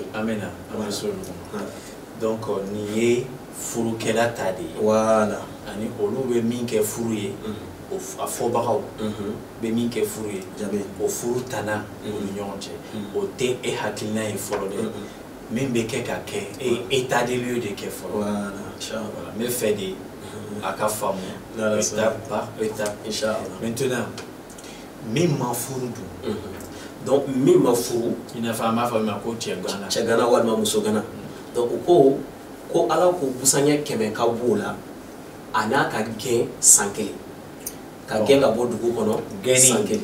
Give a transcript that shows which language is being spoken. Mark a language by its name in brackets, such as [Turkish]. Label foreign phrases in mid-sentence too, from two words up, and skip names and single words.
[Bambara] amena an bɛ s'olu ma donc nin ye furukɛla ta de ye [French] voilà [Bambara] ani olu bɛ min kɛ furu ye a fɔbagaw bɛ min kɛ furu ye o furu tana o ni ɲɔgɔn cɛ o tɛ e hakilina ye fɔlɔ dɛ min bɛ kɛ ka kɛ e [French] état des lieux [Bambara] de kɛ fɔlɔ [French] voilà [Bambara] n bɛ fɛ de à ka famu [French] étape par étape [Bambara] inchallah. Maintenant min ma furu dun donc min ma furu ina fa ma fa ma ko cɛ gana walima muso gana donc ko ala ko busanya kɛmɛ ka b'o la a n'a ka gɛn san kelen ka gɛn ka bɔ dugu kɔnɔ san kelen